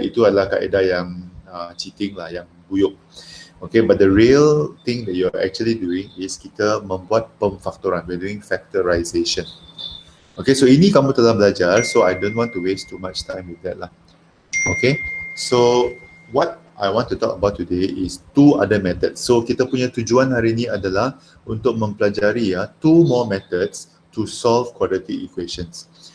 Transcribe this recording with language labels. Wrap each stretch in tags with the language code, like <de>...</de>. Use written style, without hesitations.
<ms>Itu adalah kaedah yang cheating lah, yang buyuk.</ms> <en>Okay, but the real thing that you're actually doing is</en> <ms>kita membuat pemfaktoran.</ms> <en>We're doing factorisation. Okay, so</en> <ms>ini kamu telah belajar,</ms> <en>so I don't want to waste too much time with that lah. Okay, so what I want to talk about today is 2 other methods.</en> <ms>So kita punya tujuan hari ini adalah untuk mempelajari</ms> <en>2 more methods to solve quadratic equations.</en>